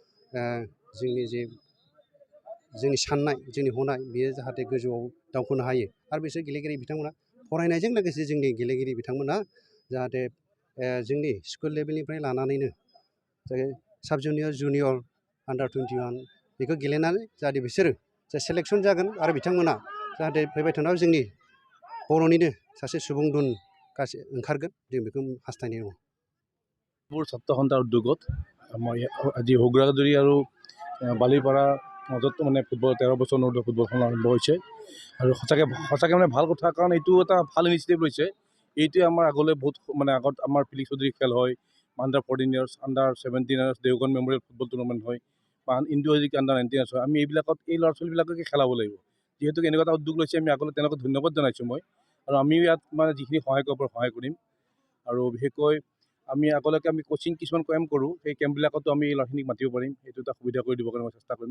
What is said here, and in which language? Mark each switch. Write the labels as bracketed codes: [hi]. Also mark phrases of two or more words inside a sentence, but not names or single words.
[brx] जोंनि साननाय जोंनि हनाय बेयो जाहाथे गोजौआव दावखोनो हायो आरो बिसोर गेलेगिरि बिथांमोना फरायनायजों लोगोसे जोंनि गेलेगिरि बिथांमोना जाहाथे जोंनि [en] school level [brx] लानानैनो [en] sub junior under [brx] 21 बेखौ गेलेनानै जाहाथे बिसोरो सेलेक्सन जागोन आरो बिथांमोना जाहाथे फैबाय थानायाव जोंनि बर'निनो सासे सुबुं दुन गासै ओंखारगोन जों बेखौ हास्थायनाय दङ। [as] ছাত্ৰ সন্থাৰ উদ্যোগত মই আজি হগ্ৰাজুৰি আৰু বালিপাৰা মাজত মানে ফুটবল 13 বছৰ অনুৰ্ধ ফুটবলখন আৰম্ভ হৈছে আৰু সঁচাকৈ মানে ভাল কথা কাৰণ এইটো এটা ভাল ইনিচিয়েটিভ লৈছে এইটোৱে আমাৰ আগলৈ বহুত মানে আগত আমাৰ ফিলিক্স চৌধুৰী খেল হয় [en] under 14 years under 17 years [as] দেওগন মেমৰিয়েল ফুটবল টুৰ্ণামেণ্ট হয় বা ইণ্ডো এজিক [en] under 19 years [as] হয় আমি এইবিলাকত এই ল'ৰা ছোৱালীবিলাককে খেলাব লাগিব যিহেতু এনেকুৱা এটা উদ্যোগ লৈছে আমি আগলৈ তেওঁলোকক ধন্যবাদ জনাইছোঁ মই আৰু আমিও ইয়াত মানে যিখিনি সহায় কৰিব পাৰোঁ সহায় কৰিম আৰু বিশেষকৈ আমি আগলৈকে আমি কোচিং কিছুমান কেম্প কৰোঁ, সেই কেম্পবিলাকতো আমি ল'ৰাখিনিক মাতিব পাৰিম, সেইটো এটা সুবিধা কৰি দিবৰ কাৰণে মই চেষ্টা কৰিম।